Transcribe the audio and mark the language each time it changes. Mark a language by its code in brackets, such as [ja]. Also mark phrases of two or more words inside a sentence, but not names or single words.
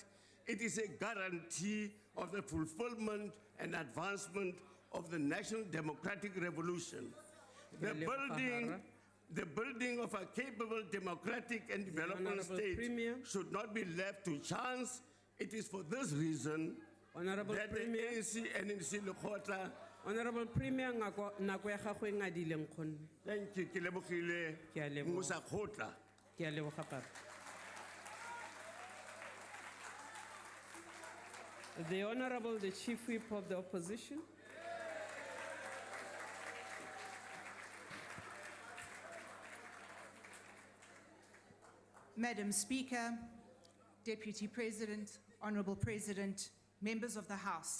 [en] It is a guarantee of the fulfillment and advancement of the national democratic revolution. The building of a capable democratic and developmental state should not be left to chance. It is for this reason that the ANC and NC Lekgotla. Honorable Premier, [tn] nako ya gago e ngadile nkgonne. [en] Thank you, [tn] ke lebogile Musa Kgotla. Ke a leboga papa. [en] The Honorable, the Chief Whip of the Opposition. Madam Speaker, Deputy President, Honorable President, members of the House.